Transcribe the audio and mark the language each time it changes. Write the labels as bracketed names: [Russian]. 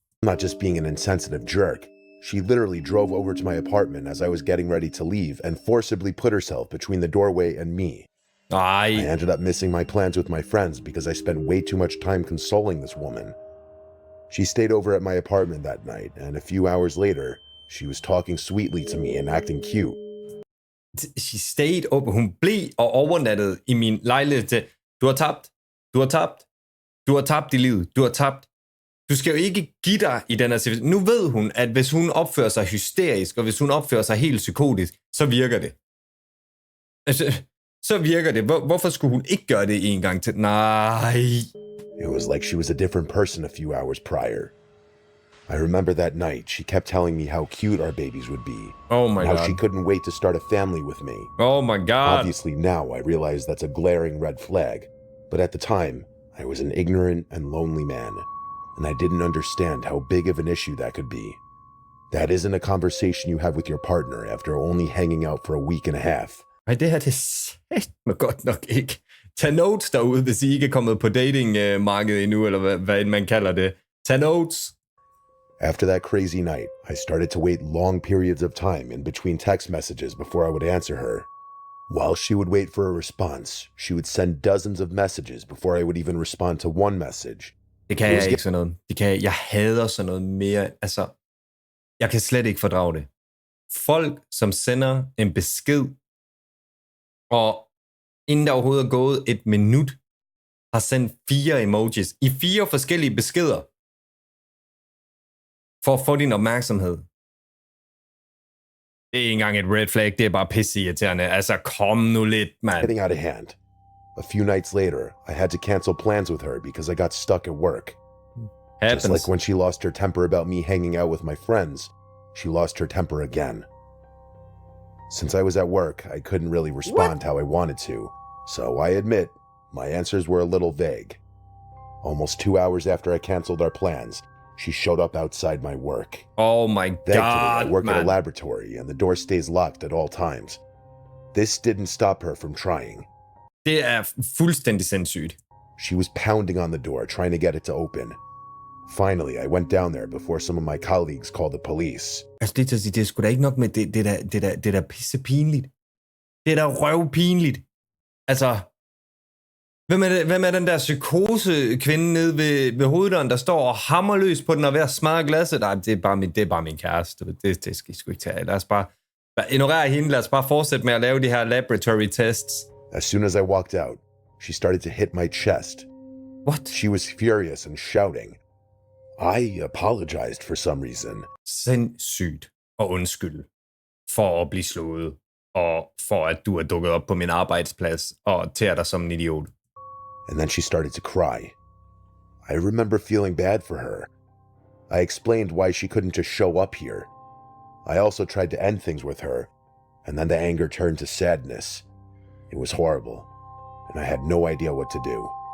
[English] Not just being an insensitive jerk. She literally drove over to my apartment as I was getting ready to leave and forcibly put herself between the doorway and me. I [Danish] Nej. [English] ended up missing my plans with my friends because I spent way too much time consoling this woman. She stayed over at my apartment that night, and a few hours later, she was talking sweetly to me and acting cute. She stayed up. [Danish] Hun blev og overnattede i min lejlighed. Du har tabt. Du har tabt. Du har tabt i livet. Du har tabt. Du skal jo ikke give dig i den her situation. Nu ved hun, at hvis hun opfører sig hysterisk, og hvis hun opfører sig helt psykotisk, så virker det. Altså, så virker det. Hvorfor skulle hun ikke gøre det en gang til? Nej. [English] It was like she was a different person a few hours prior. I remember that night, she kept telling me how cute our babies would be. Oh my and how God. she couldn't wait to start a family with me. Oh my God. Obviously now I realize that's a glaring red flag. But at the time, I was an ignorant and lonely man. And I didn't understand how big of an issue that could be. That isn't a conversation you have with your partner after only hanging out for a week and a half. [Danish] Ej, det her, det er godt nok ikke. Tag notes derude, hvis I ikke er kommet på datingmarkedet endnu, eller hvad man kalder det. Tag notes. [English] After that crazy night, I started to wait long periods of time in between text messages before I would answer her. While she would wait for a response, she would send dozens of messages before I would even respond to one message. [Danish] Det kan jeg ikke sådan noget. Jeg hader sådan noget mere. Altså, jeg kan slet ikke fordrage det. Folk, som sender en besked, og inden der overhovedet er gået et minut, har sendt 4 emojis i 4 forskellige beskeder, for at få din opmærksomhed. Det er ikke engang et red flag, det er bare pisseirriterende. Altså, kom nu lidt, mand. [English] Getting out of hand. A few nights later, I had to cancel plans with her because I got stuck at work. Happens. Just like when she lost her temper about me hanging out with my friends, she lost her temper again. Since I was at work, I couldn't really respond how I wanted to, so I admit, my answers were a little vague. Almost 2 hours after I canceled our plans, she showed up outside my work. Oh my Thankfully, God, I work man. at a laboratory and the door stays locked at all times. This didn't stop her from trying. [Danish] Det er fuldstændig sindssygt. [English] She was pounding on the door, trying to get it to open. Finally, I went down there before some of my colleagues called the police. [Danish] Altså, det er til at sige, det er sgu da ikke nok med det er da pisse pinligt. Det er da røvpinligt. Altså, hvem er den der psykose-kvinde nede ved hoveddøren, der står og hammer løs på den og ved at smadre glasset? Nej, det er bare min kæreste. Det skal I sgu ikke tage. Lad os bare ignorere hende. Lad os bare fortsætte med at lave de her [English] laboratory tests. As soon as I walked out, she started to hit my chest. What? She was furious and shouting. I apologized for some reason. [Danish] Sindssygt og undskyld for at blive slået, og for at du er dukket op på min arbejdsplads og tærer dig som en idiot. [English] And then she started to cry. I remember feeling bad for her. I explained why she couldn't just show up here. I also tried to end things with her, and then the anger turned to sadness. It was horrible, and I had no idea what to do.